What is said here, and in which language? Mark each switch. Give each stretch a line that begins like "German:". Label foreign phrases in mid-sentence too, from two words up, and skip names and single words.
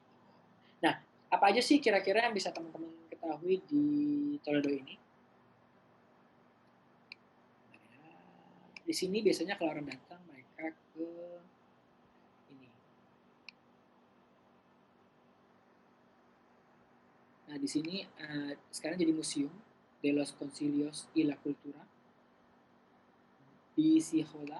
Indonesian: Nah, apa aja sih kira-kira yang bisa teman-teman ketahui di Toledo ini? di sini biasanya kalau orang datang mereka ke ini. Nah, di sini sekarang jadi museum de los Concilios y la Cultura di Sihola.